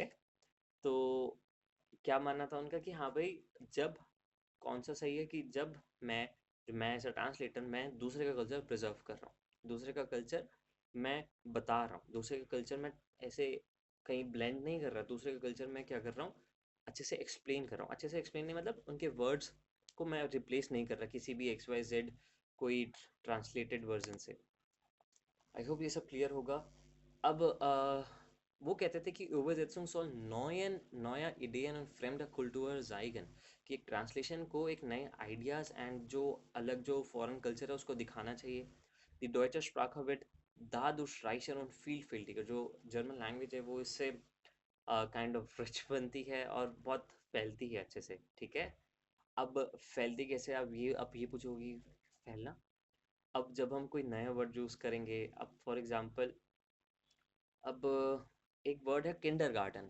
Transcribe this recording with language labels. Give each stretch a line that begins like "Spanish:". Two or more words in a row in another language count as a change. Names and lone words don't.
Hindi: तो क्या मानना था उनका कि हाँ भाई, जब कौन सा सही है कि जब मैं
English: as a translator
Hindi: मैं दूसरे का कल्चर प्रिजर्व कर रहा हूँ, दूसरे का कल्चर मैं बता रहा हूँ, दूसरे का कल्चर मैं ऐसे कहीं ब्लेंड नहीं कर रहा, दूसरे का कल्चर मैं क्या कर रहा हूँ, अच्छे से एक्सप्लेन कर रहा हूँ। अच्छे से एक्सप्लेन नहीं मतलब उनके वर्ड्स को मैं रिप्लेस नहीं कर रहा किसी भी एक्स वाई जेड कोई
English: translated version
Hindi: से।
English: I hope
Hindi: ये सब क्लियर होगा। अब वो कहते थे कि
German: Übersetzung soll neue Ideen und fremde Kultur zeigen,
Hindi: कि एक ट्रांसलेशन को एक नए आइडियाज़ एंड जो अलग जो
English: foreign culture
Hindi: है उसको दिखाना चाहिए।
German: दी deutsche Sprache wird dadurch reicher und vielfältiger,
Hindi: जो
English: German language
Hindi: है वो इससे
English: kind of rich
Hindi: बनती है और बहुत फैलती है अच्छे से। ठीक है। अब फैलती कैसे, अब ये पूछोगी फैलना। अब जब हम कोई नया वर्ड यूज़ करेंगे, अब
English: for example,
Hindi: अब एक वर्ड है किंडरगार्टन।